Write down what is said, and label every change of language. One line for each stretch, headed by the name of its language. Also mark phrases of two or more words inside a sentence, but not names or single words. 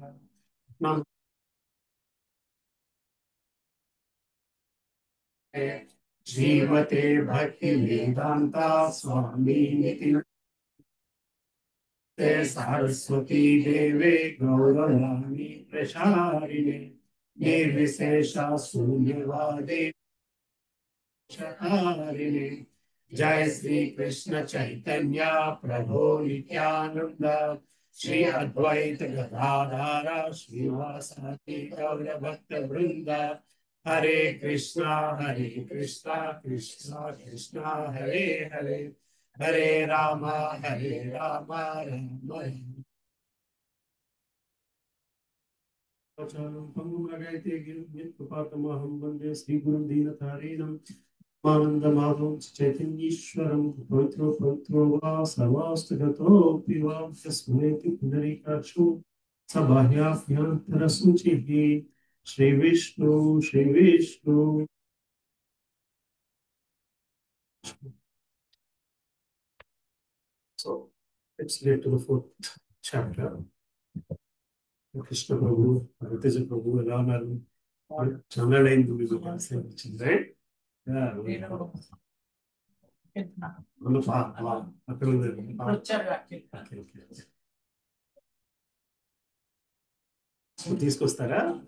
Sanskrit: नमः श्रीमते भक्ति वेदांता स्वामी निति सरस्वती देवे गौरवाणी प्रचारिणे निर्विशेषा शून्यवादे चारिणे। जय श्री कृष्ण चैतन्य प्रभु नित्यानंद श्री अद्वैत गदाधर श्रीवासादि गौर भक्त वृंद। हरे कृष्णा कृष्णा कृष्णा हरे हरे, हरे राम राम राम। कृपातमहं वन्दे श्रीगुरुं दीनतारिणम् आनन्दमाधवं चैतन्येश्वरं पवित्रो पवित्रो वा सर्वास्तगतोऽपि वा तस्मै पुनरीकाक्षो सबाह्याभ्यन्तरसूचिः श्रीविष्णु श्रीविष्णु.
English: So let's get to the fourth chapter.
Telugu: కృష్ణ ప్రభు హరితేజ ప్రభు ఎలా ఉన్నారు? చాలా అయింది మీకు వచ్చింది రైట్. అక్కడ తీసుకొస్తారా?